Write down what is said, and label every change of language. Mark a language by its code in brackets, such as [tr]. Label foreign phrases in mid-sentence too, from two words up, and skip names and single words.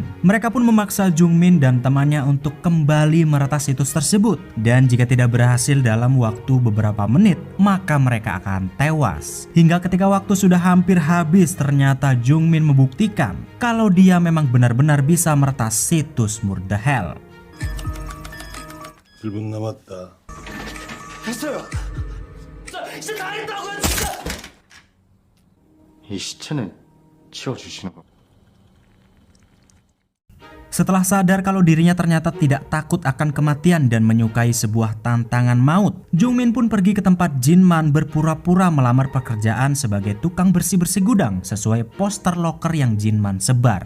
[id] Mereka pun memaksa Jungmin dan temannya untuk kembali meretas situs tersebut. Dan jika tidak berhasil dalam waktu beberapa menit, maka mereka akan tewas. Hingga ketika waktu sudah hampir habis, ternyata Jungmin membuktikan kalau dia memang benar-benar bisa meretas situs Murder Help. [ko] 1분 남았다. 됐어요. 진짜 다 했다고요, 진짜. 이 시체는 치워주시는 거. [id] Setelah sadar kalau dirinya ternyata tidak takut akan kematian dan menyukai sebuah tantangan maut, Jungmin pun pergi ke tempat Jinman berpura-pura melamar pekerjaan sebagai tukang bersih-bersih gudang sesuai poster loker yang Jinman sebar.